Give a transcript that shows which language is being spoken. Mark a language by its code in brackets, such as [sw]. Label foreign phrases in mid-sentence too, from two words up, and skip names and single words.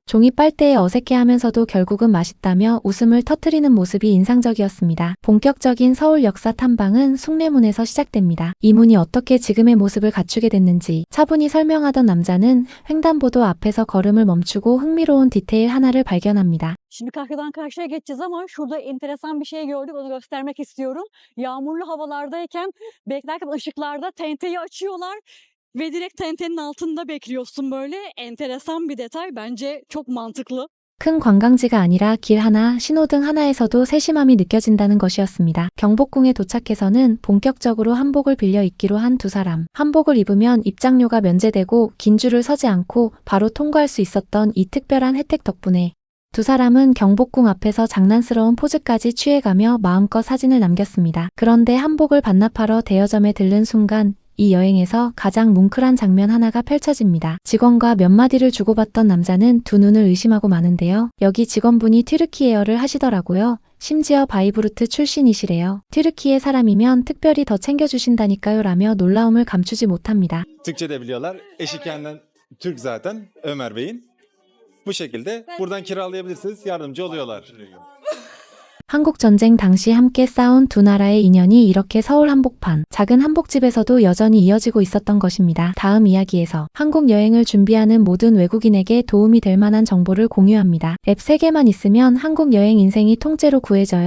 [ko] 종이 빨대에 어색해하면서도 결국은 맛있다며 웃음을 터뜨리는 모습이 인상적이었습니다. 본격적인 서울 역사 탐방은 숭례문에서 시작됩니다. 이 문이 어떻게 지금의 모습을 갖추게 됐는지 차분히 설명하던 남자는 횡단보도 앞에서 걸음을 멈추고 흥미로운 디테일 하나를 발견합니다. [tr] Şimdi karşıdan karşıya geçeceğiz ama şurada enteresan bir şey gördük. Onu göstermek istiyorum. Yağmurlu havalardayken beklerken ışıklarda tenteyi açıyorlar ve direkt tentenin altında bekliyorsun böyle. Enteresan bir detay. Bence çok mantıklı. [ko] 큰 관광지가 아니라 길 하나, 신호등 하나에서도 세심함이 느껴진다는 것이었습니다. 경복궁에 도착해서는 본격적으로 한복을 빌려 입기로 한 두 사람. 한복을 입으면 입장료가 면제되고 긴 줄을 서지 않고 바로 통과할 수 있었던 이 특별한 혜택 덕분에 두 사람은 경복궁 앞에서 장난스러운 포즈까지 취해가며 마음껏 사진을 남겼습니다. 그런데 한복을 반납하러 대여점에 들른 순간 이 여행에서 가장 뭉클한 장면 하나가 펼쳐집니다. 직원과 몇 마디를 주고받던 남자는 두 눈을 의심하고 마는데요. 여기 직원분이 튀르키예어를 하시더라고요. 심지어 바이브루트 출신이시래요. 튀르키예 사람이면 특별히 더 챙겨주신다니까요 라며 놀라움을 감추지 못합니다. [tr] Türkçe de biliyorlar. Eşi kendinden Türk zaten Ömer Bey'in. Bu şekilde buradan kiralayabilirsiniz. Yardımcı oluyorlar. [ko] 한국전쟁 당시 함께 싸운 두 나라의 인연이 이렇게 서울 한복판, 작은 한복집에서도 여전히 이어지고 있었던 것입니다. 다음 이야기에서 한국 여행을 준비하는 모든 외국인에게 도움이 될 만한 정보를 공유합니다. 앱 3개만 있으면 한국 여행 인생이 통째로 구해져요.